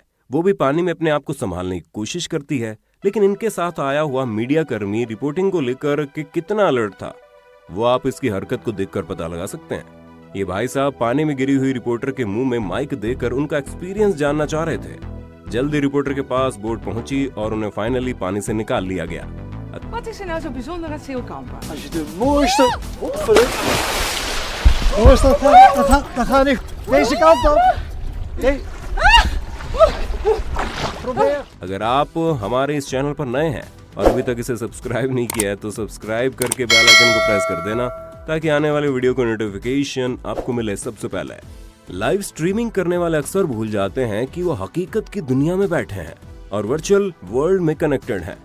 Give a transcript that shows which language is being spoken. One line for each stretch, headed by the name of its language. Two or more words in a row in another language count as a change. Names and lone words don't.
Hindi: वो भी पानी में अपने आप को संभालने की कोशिश करती है, लेकिन इनके साथ आया हुआ मीडिया कर्मी रिपोर्टिंग को लेकर कि कितना अलर्ट था वो आप इसकी हरकत को देखकर पता लगा सकते हैं। ये भाई साहब पानी में गिरी हुई रिपोर्टर के मुंह में माइक देकर उनका एक्सपीरियंस जानना चाह रहे थे। जल्दी रिपोर्टर के पास बोट पहुंची और उन्हें फाइनली पानी से निकाल लिया गया।
Dutch: Wat is er nou zo bijzonder aan Zeelkampen? Als je de mooiste... Mooiste, dan ga ik deze kant op. Nee. Probeer.
Hindi: अगर आप हमारे इस चैनल पर नए हैं और अभी तक इसे सब्सक्राइब नहीं किया है तो सब्सक्राइब करके
English: bell icon
Hindi: को प्रेस कर देना ताकि आने वाले वीडियो को नोटिफिकेशन आपको मिले सबसे पहले।
English: live streaming
Hindi: करने वाले अक्सर भूल जाते हैं कि वो हकीकत की दुनिया में बैठे हैं और
English: virtual world
Hindi: में कनेक्टेड हैं।